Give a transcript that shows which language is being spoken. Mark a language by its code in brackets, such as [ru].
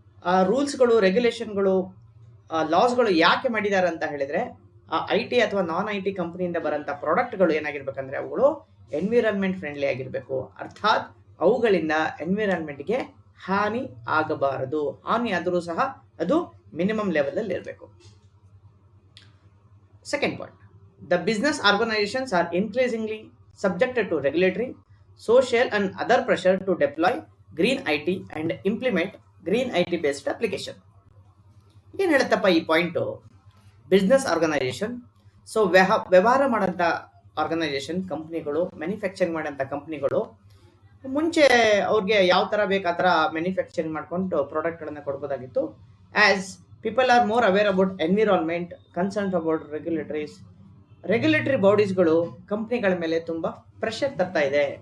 [kn] ಆ ರೂಲ್ಸ್ಗಳು, ರೆಗ್ಯುಲೇಷನ್ಗಳು, ಲಾಸ್ಗಳು ಯಾಕೆ ಮಾಡಿದ್ದಾರೆ ಅಂತ ಹೇಳಿದ್ರೆ IT ಅಥವಾ ನಾನ್ IT ಕಂಪ್ನಿಯಿಂದ ಬರೋಂಥ ಪ್ರಾಡಕ್ಟ್ಗಳು ಏನಾಗಿರ್ಬೇಕಂದ್ರೆ ಅವುಗಳು ಎನ್ವಿರಾನ್ಮೆಂಟ್ ಫ್ರೆಂಡ್ಲಿ ಆಗಿರಬೇಕು. ಅರ್ಥಾತ್ ಅವುಗಳಿಂದ ಎನ್ವಿರಾನ್ಮೆಂಟ್ಗೆ ಹಾನಿ ಆಗಬಾರದು. ಹಾನಿ ಆದರೂ ಸಹ ಅದು ಮಿನಿಮಮ್ ಲೆವೆಲ್ ಅಲ್ಲಿ ಇರಬೇಕು. [en] Second point, the business organizations are increasingly subjected to regulatory, social and other pressure to deploy green IT and implement green IT based application. [kn] ಏನು ಹೇಳುತ್ತಪ್ಪ ಈ ಪಾಯಿಂಟು? ಬಿಸ್ನೆಸ್ ಆರ್ಗನೈಸೇಷನ್, ಸೊ ವ್ಯವಹಾರ ಮಾಡೋಂಥ ಆರ್ಗನೈಸೇಷನ್, ಕಂಪ್ನಿಗಳು, manufacturing ಮಾಡೋಂಥ ಕಂಪ್ನಿಗಳು ಮುಂಚೆ ಅವ್ರಿಗೆ ಯಾವ ಥರ ಬೇಕು ಆ ಥರ ಮ್ಯಾನುಫ್ಯಾಕ್ಚರಿಂಗ್ ಮಾಡ್ಕೊಂಡು ಪ್ರಾಡಕ್ಟ್ಗಳನ್ನು ಕೊಡ್ಬೋದಾಗಿತ್ತು. [en] as people are more aware about environment, concern about regulatory ಬಾಡೀಸ್ಗಳು [kn] ಕಂಪ್ನಿಗಳ ಮೇಲೆ ತುಂಬ ಪ್ರೆಷರ್ ತರ್ತಾ ಇದೆ.